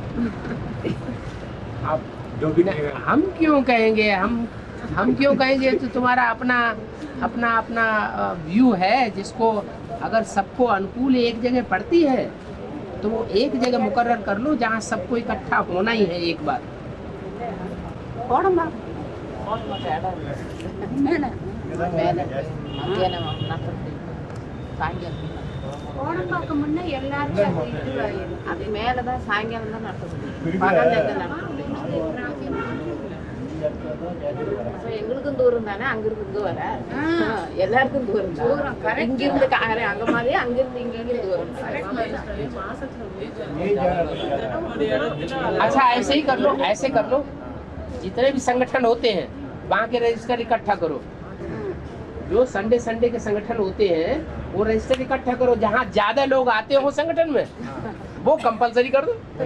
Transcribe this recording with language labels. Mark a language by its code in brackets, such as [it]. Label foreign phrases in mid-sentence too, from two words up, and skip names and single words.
[hi] आप जो भी हम क्यों कहेंगे, हम क्यों कहेंगे? तो तुम्हारा अपना अपना अपना व्यू है, जिसको अगर सबको अनुकूल एक जगह पड़ती है तो वो एक जगह मुकर्रर कर लो जहाँ सबको इकट्ठा होना ही है एक बार। [ta] ஓணம்பாக்கு முன்ன எல்லாருக்கும் அது மேலதான் சாயங்காலம் தான் நடத்தப்படுது, பகல்ல எங்களுக்கும் தூரம் தானே, அங்கிருந்து இங்க வர எல்லாருக்கும் தூரம் தான். இங்கிருந்து அங்க மாதிரி அங்கிருந்து இங்க தூரம். [hi] अच्छा ऐसे ही कर लो, ऐसे कर लो, जितने भी संगठन होते हैं वहाँ के रजिस्टर इकट्ठा करो। जो संडे संडे के संगठन होते हैं वो रजिस्टर इकट्ठा करो, जहाँ ज्यादा लोग आते हो संगठन में वो कंपलसरी कर दो।